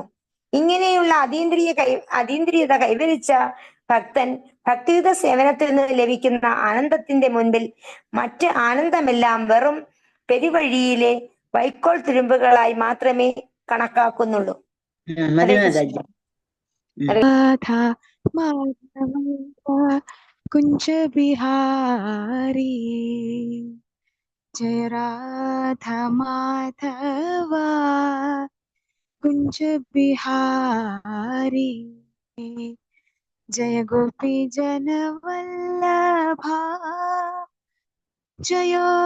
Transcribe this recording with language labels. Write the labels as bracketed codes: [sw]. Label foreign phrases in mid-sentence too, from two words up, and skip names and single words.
[ml] ഇങ്ങനെയുള്ള അതീന്ദ്രിയത കൈവരിച്ച ഭക്തൻ ഭക്തിയുത സേവനത്തിൽ നിന്ന് ലഭിക്കുന്ന ആനന്ദത്തിന്റെ മുൻപിൽ മറ്റ് ആനന്ദമെല്ലാം വെറും പെരുവഴിയിലെ വൈക്കോൽ തുരുമ്പുകളായി മാത്രമേ കണക്കാക്കുന്നുള്ളൂ. മതി മാതാജി. [hi] कुंज बिहारी जय राधा माधवा कुंज बिहारी जय गोपी जन वल्लभा जय